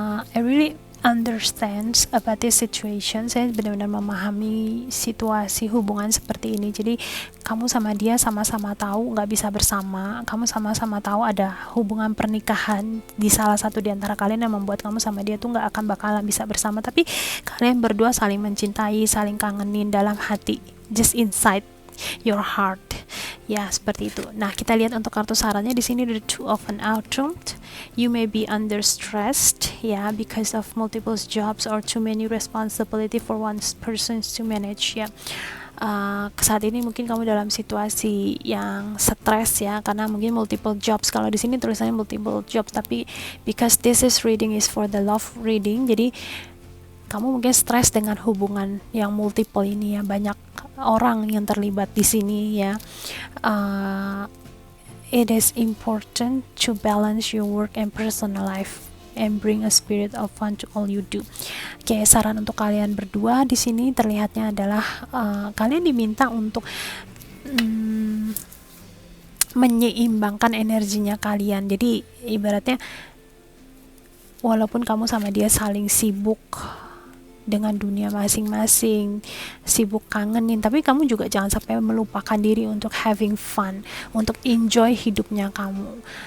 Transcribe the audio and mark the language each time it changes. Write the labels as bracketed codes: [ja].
[en] I really understands about this situation. [id] Saya benar-benar memahami situasi hubungan seperti ini. Jadi kamu sama dia sama-sama tahu nggak bisa bersama, kamu sama-sama tahu ada hubungan pernikahan di salah satu di antara kalian yang membuat kamu sama dia tuh nggak akan bakalan bisa bersama, tapi kalian berdua saling mencintai, saling kangenin dalam hati, [en] just inside your heart [id] ya, seperti itu. Nah, kita lihat untuk kartu sarannya di sini the Two of an Autumn. [en] You may be under stressed ya, because of multiple jobs or too many responsibility for one person to manage ya. [id] Saat ini mungkin kamu dalam situasi yang stres ya, karena mungkin multiple jobs. Kalau di sini tulisannya multiple jobs, tapi [en] because this is reading is for the love reading, [id] jadi kamu mungkin stres dengan hubungan yang multiple ini ya, banyak orang yang terlibat di sini ya. [en] It is important to balance your work and personal life and bring a spirit of fun to all you do. [id] Oke, saran untuk kalian berdua di sini terlihatnya adalah kalian diminta untuk menyeimbangkan energinya kalian. Jadi ibaratnya walaupun kamu sama dia saling sibuk dengan dunia masing-masing, sibuk kangenin, tapi kamu juga jangan sampai melupakan diri untuk [en] having fun, [id] untuk enjoy hidupnya kamu.